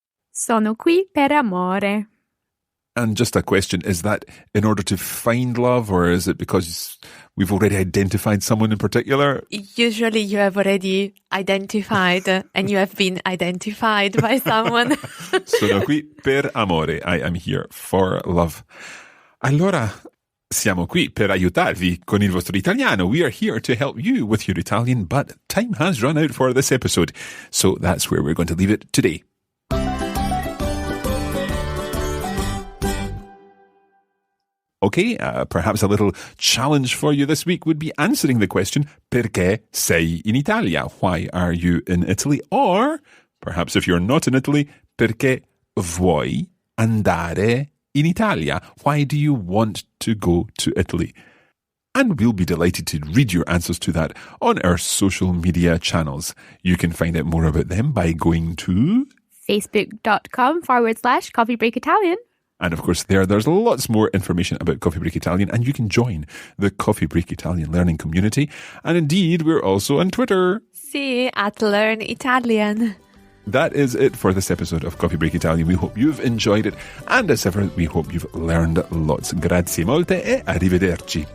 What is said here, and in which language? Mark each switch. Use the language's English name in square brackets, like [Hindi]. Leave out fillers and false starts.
[Italian] Sono qui per amore. [English] And just a question, is that in order to find love, or is it because we've already identified someone in particular? Usually you have already identified and you have been identified by someone. [Italian] Sono qui per amore. [English] I am here for love. [Italian] Allora, siamo qui per aiutarvi con il vostro italiano. [English] We are here to help you with your Italian, but time has run out for this episode. So that's where we're going to leave it today. Okay, perhaps a little challenge for you this week would be answering the question, [Italian] perché sei in Italia? [English] Why are you in Italy? Or, perhaps if you're not in Italy, [Italian] perché vuoi andare in Italia? [English] Why do you want to go to Italy? And we'll be delighted to read your answers to that on our social media channels. You can find out more about them by going to Facebook.com/Coffee Break Italian. And of course, there's lots more information about Coffee Break Italian, and you can join the Coffee Break Italian learning community. And indeed, we're also on Twitter. Sì, at Learn Italian. That is it for this episode of Coffee Break Italian. We hope you've enjoyed it, and as ever, we hope you've learned lots. [Italian] Grazie molte e arrivederci.